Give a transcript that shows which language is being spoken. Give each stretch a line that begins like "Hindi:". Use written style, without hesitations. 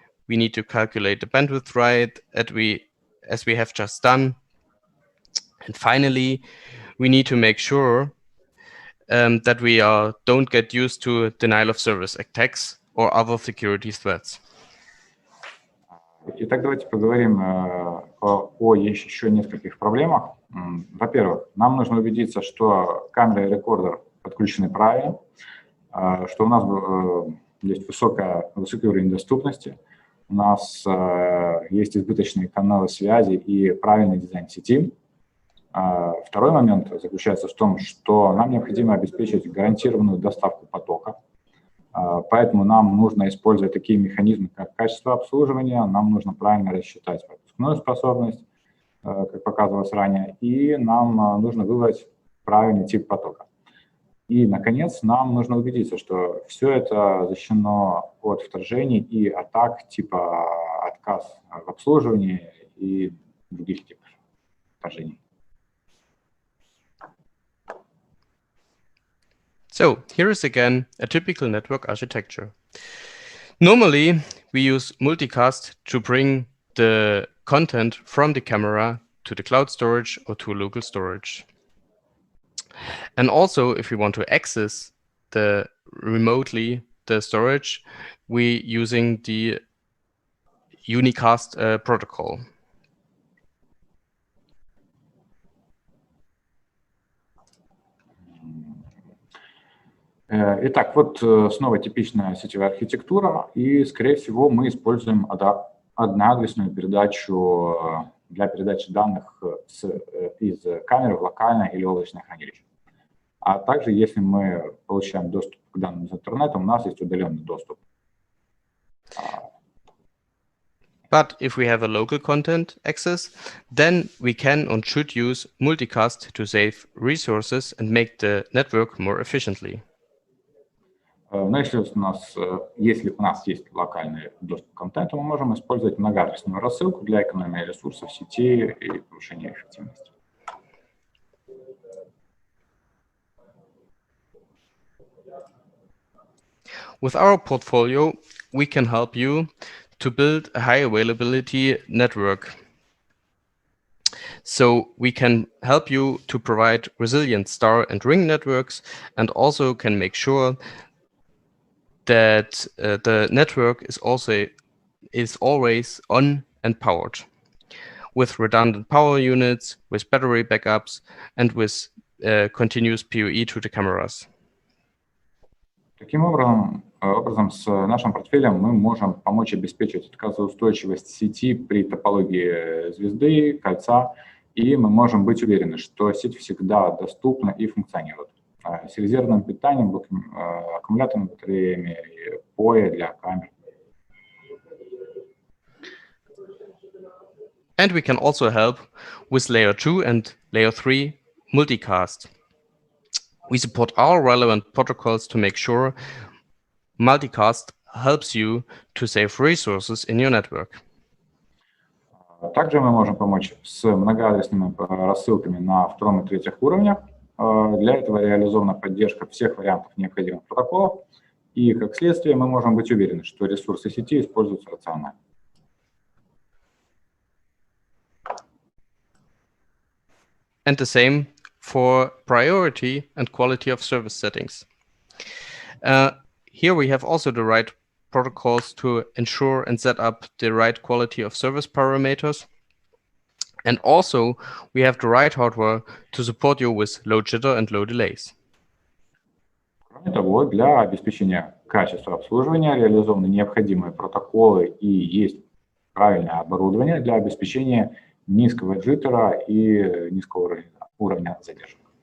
English: We need to calculate the bandwidth right, as we have just done. And finally, we need to make sure that we don't get used to denial of service attacks or other security threats.
Russian: Итак, давайте поговорим о еще нескольких проблемах. Во-первых, нам нужно убедиться, что камера и рекордер подключены правильно, что у нас есть высокий уровень доступности, у нас есть избыточные каналы связи и правильный дизайн сети. Второй момент заключается в том, что нам необходимо обеспечить гарантированную доставку потока. Поэтому нам нужно использовать такие механизмы, как качество обслуживания, нам нужно правильно рассчитать пропускную способность, как показывалось ранее, и нам нужно выбрать правильный тип потока. И, наконец, нам нужно убедиться, что все это защищено от вторжений и атак типа отказ в обслуживании и других типов вторжений.
English: So here is again a typical network architecture. Normally, we use multicast to bring the content from the camera to the cloud storage or to local storage. And also, if we want to access remotely the storage, we using the unicast protocol.
Russian: Итак, вот снова типичная сетевая архитектура, и, скорее всего, мы используем одноадресную передачу для передачи данных из камеры в локальное или облачное хранилище. А также, если мы получаем доступ к данным из интернета, у нас есть удаленный доступ.
English: But if we have a local content access, then we can and should use multicast to save resources and make the network more efficiently.
Russian: Но если у нас есть локальный доступ к контенту, мы можем использовать многоадресную рассылку для экономии ресурсов сети и повышения эффективности.
English: With our portfolio, we can help you to build a high availability network. So we can help you to provide resilient star and ring networks, and also can make sure that the network is always on and powered, with redundant power units, with battery backups, and with continuous PoE to the cameras.
Russian: Таким образом, с нашим портфелем мы можем помочь обеспечить отказоустойчивость сети при топологии звезды, кольца, и мы можем быть уверены, что сеть всегда доступна и функционирует. С резервным питанием, аккумуляторными батареями и PoE для камер.
English: And we can also help with layer 2 and layer 3 multicast. We support all relevant protocols to make sure multicast helps you to save resources in your network.
Russian: Также мы можем помочь с многоадресными рассылками на втором и третьих уровнях. Для этого реализована поддержка всех вариантов необходимых протоколов, и, как следствие, мы можем быть уверены, что ресурсы сети используются рационально.
English: And the same for priority and quality of service settings. Here we have also the right protocols to ensure and set up the right quality of service parameters. And also we have the right hardware to support you with low jitter and low delays.
Russian: Кроме того, для обеспечения качества обслуживания реализованы необходимые протоколы и есть правильное оборудование для обеспечения низкого джиттера и низкого уровня задержек.